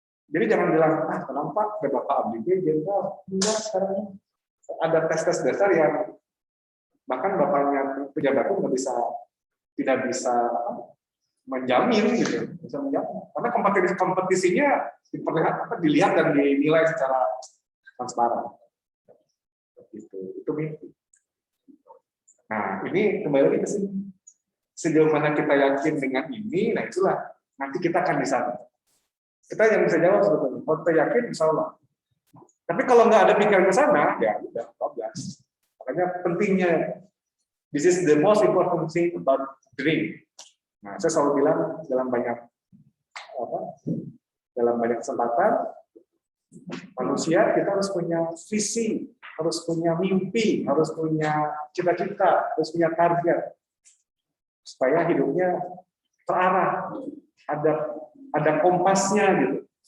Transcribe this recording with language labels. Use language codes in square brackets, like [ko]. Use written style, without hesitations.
[id] Jadi jangan bilang kenapa Bapak abdi jenderal, enggak, sekarang ada tes dasar yang bahkan bapaknya pejabat pun tidak bisa menjamin gitu, bisa menjamin karena kompetisinya dilihat dan dinilai secara transparan. Itu mimpi. Nah, ini kembali lagi ke sini. Sejauh mana kita yakin dengan ini, nah itulah nanti kita akan di sana. Kita yang bisa jawab sebetulnya. Kalau kita yakin, insya Allah. Tapi kalau nggak ada pikiran ke sana, ya udah 14. Makanya pentingnya, [en] this is the most important thing about dream. [id] Nah, saya selalu bilang dalam banyak kesempatan, manusia kita harus punya visi, harus punya mimpi, harus punya cita-cita, harus punya target, supaya hidupnya terarah, ada kompasnya gitu.